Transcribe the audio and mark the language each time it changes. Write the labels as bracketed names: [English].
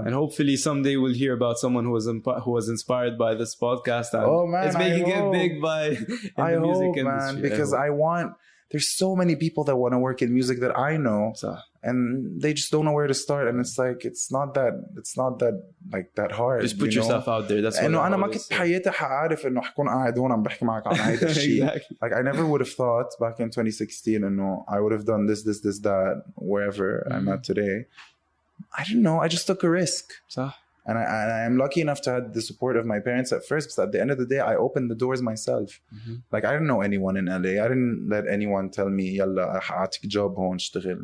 [English] and hopefully someday we'll hear about someone who was inspired by this podcast. And it's making it big in the music industry. Man, because there's so many people that want to work in music that I know, and they just don't know where to start. And it's like it's not that like that hard. Just put yourself out there. That's what [Arabic] أنا ما كنت بحياتي حعارف إنه حكون قاعد هون عم بحكي معك عن هيدا الشيء. [English] Like I never would have thought back in 2016 [Arabic] إنه [English] I would have done this, that wherever I'm at today. I didn't know. I just took a risk. And I am lucky enough to have the support of my parents at first, but at the end of the day, I opened the doors myself. Like, I didn't know anyone in LA. I didn't let anyone tell me, Yalla, [Arabic] حاعطيك [English] job [Arabic] هون اشتغل.